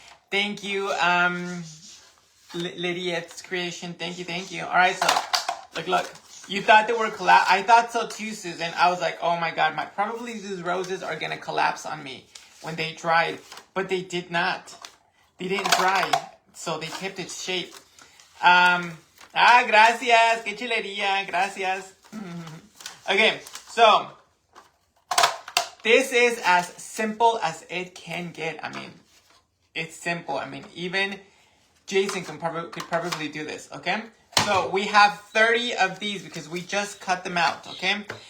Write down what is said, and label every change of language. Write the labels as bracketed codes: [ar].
[en] Thank you, Lydia's creation. Thank you. All right, so look. You thought they were collapse. I thought so too, Susan. I was like, oh my god, probably these roses are gonna collapse on me when they dried, but they did not. They didn't dry, so they kept its shape. [es] Gracias, que chulería, gracias. [en] Okay, so this is as simple as it can get. I mean, it's simple. I mean, even Jason could probably do this, okay? So we have 30 of these because we just cut them out, okay?